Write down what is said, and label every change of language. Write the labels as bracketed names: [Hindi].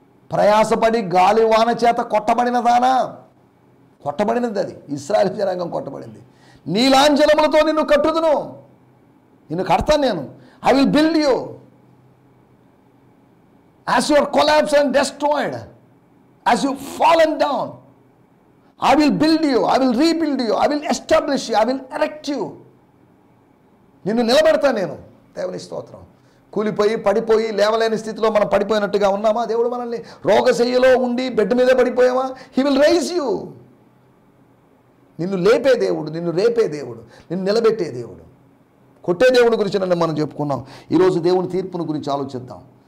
[Telugu] ప్రయాసపడి గాలి వాన చేత కొట్టబడినదానా? కొట్టబడినది అది. ఇశ్రాయేలు జనాంగం కొట్టబడింది. నీ లాంఛనములతో నిన్ను కట్టుదును, నిన్ను కడతాను నేను. [English] I will build you as you are collapsed and destroyed, as you fallen down. I will build you, I will rebuild you, I will establish you, I will erect you. [Telugu] నిన్ను నిలబెడతాను నేను. దేవుని స్తోత్రం. కూలిపోయి పడిపోయి లేవలేని స్థితిలో మనం పడిపోయినట్టుగా ఉన్నామా? దేవుడు మనల్ని రోగశయ్యలో ఉండి బెడ్ మీదే పడిపోయామా? [English] He will rise you. [Telugu] నిన్ను లేపే దేవుడు, నిన్ను రేపే దేవుడు, నిన్ను నిలబెట్టే దేవుడు. కొట్టే దేవుడి గురించి నన్ను మనం చెప్పుకున్నాం. ఈరోజు దేవుని తీర్పును గురించి ఆలోచిద్దాం.